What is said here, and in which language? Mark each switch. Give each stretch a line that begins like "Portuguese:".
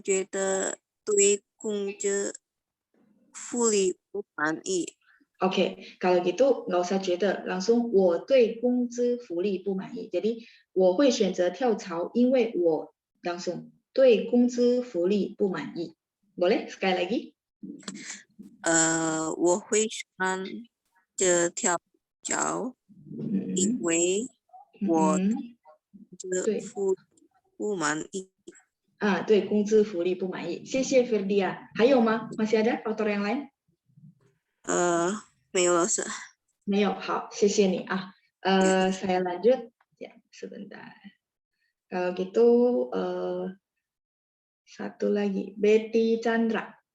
Chinese: 觉得对工资福利不满意。
Indonesian: Oke, kalau gitu nggak usah 觉得 langsung
Chinese: 我对工资福利不满意。 Jadi 我会选择跳槽，因为我 langsung 对工资福利不满意。
Indonesian: Boleh sekali lagi？
Chinese: 我会选择跳槽，因为我对福利不满意。对工资福利不满意。谢谢 Firdia。还有吗？
Indonesian: Masih ada faktor yang lain？
Chinese: 没有老师。没有，好，谢谢你啊。
Indonesian: saya lanjut ya, sebentar. Kalau gitu satu lagi, Betty Chandra.